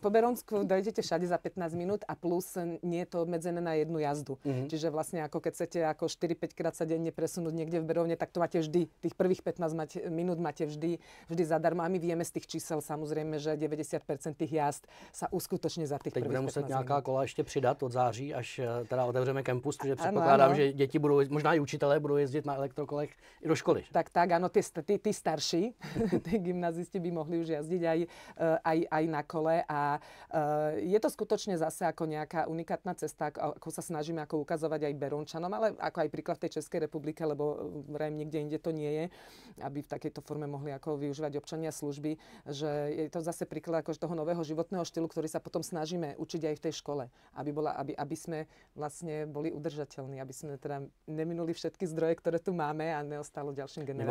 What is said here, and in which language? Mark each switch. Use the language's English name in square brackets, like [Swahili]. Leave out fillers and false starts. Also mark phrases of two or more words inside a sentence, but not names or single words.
[Slovak] Po Berónsku dojdete všade za 15 minút a plus nie je to obmedzené na jednu jazdu. Čiže vlastne ako keď chcete ako 4-5 krát sa denne presunúť niekde v Beróne, tak to máte vždy. Tých prvých 15 minút máte vždy zadarmo. A my vieme z tých čísel samozrejme, že 90% tých jazd sa uskutoční za tých prvých 15 minút. [Czech] Teď budeme muset nějaká kola ještě přidat od září, až teda otevřeme campus, protože předpokládám, že děti budou, možná i učitelé budou jezdit na elektrokolech i do školy. [Slovak] Tak, áno, tí starší, tí gymnazisti by mohli už jazdiť aj na kole a Je to skutočne zase ako nejaká unikátna cesta, ako sa snažíme ako ukazovať aj Berounčanom, ale ako aj príklad v tej Českej republike, lebo vrajím nikde inde to nie je, aby v takejto forme mohli ako využívať občania služby, že je to zase príklad ako toho nového životného štýlu, ktorý sa potom snažíme učiť aj v tej škole, aby sme vlastne boli udržateľní, aby sme teda neminuli všetky zdroje, ktoré tu máme a neostalo ďalším generáciám.